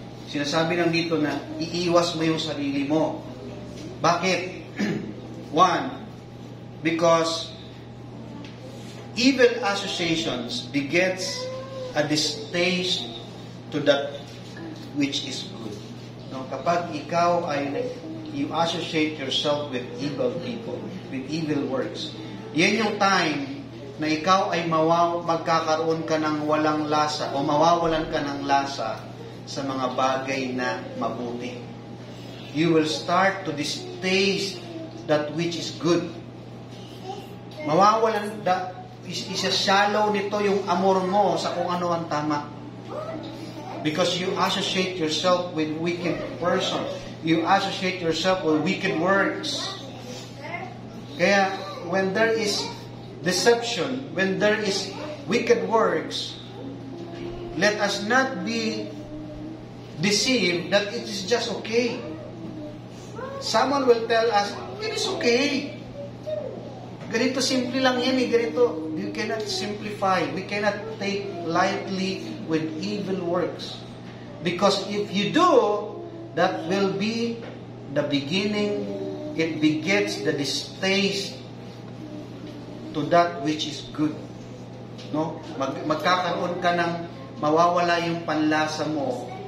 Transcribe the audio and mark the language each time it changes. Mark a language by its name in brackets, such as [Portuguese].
[Filipino] Sinasabi lang dito na iiwas mo yung sarili mo. Bakit? [English] One, because evil associations begets a distaste to that which is good. [Filipino] No, kapag ikaw ay [English] you associate yourself with evil people, with evil works, [Filipino] yan yung time na ikaw ay magkakaroon ka ng walang lasa o mawawalan ka ng lasa sa mga bagay na mabuti. [English] You will start to distaste that which is good. [Filipino] Mawawalan, isa-shallow nito yung amor mo sa kung ano ang tama. [English] Because you associate yourself with wicked person. You associate yourself with wicked works. Kaya, when there is deception, when there is wicked works, let us not be deceived that it is just okay. Someone will tell us, it is okay. [Filipino] Ganito simple lang yan ganito. [English] You cannot simplify. We cannot take lightly with evil works. Because if you do, that will be the beginning. It begets the distaste to that which is good. No? [Filipino] Magkakaroon ka ng mawawala yung panlasa mo.